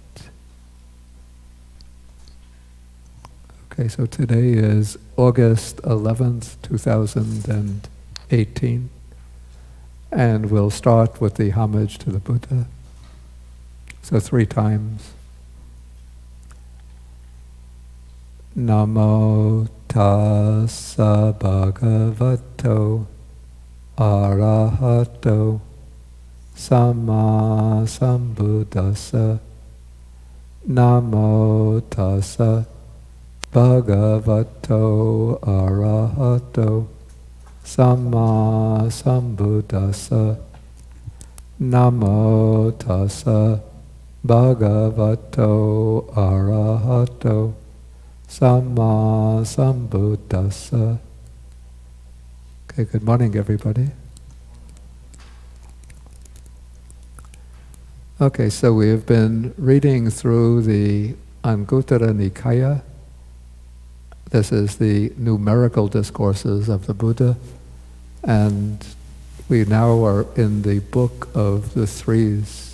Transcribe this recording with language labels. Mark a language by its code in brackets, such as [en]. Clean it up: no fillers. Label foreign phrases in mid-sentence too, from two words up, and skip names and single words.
[en] Okay, so today is August 11th, 2018. And we'll start with the homage to the Buddha. So 3 times. [pi] Namo tassa bhagavato arahato samma sambuddhassa. Namo tassa bhagavato arahato samma sambuddhassa. Namo tassa bhagavato arahato samma sambuddhassa. [en] Okay, good morning, everybody. Okay, so we have been reading through the Anguttara Nikaya. This is the numerical discourses of the Buddha, and we now are in the book of the threes.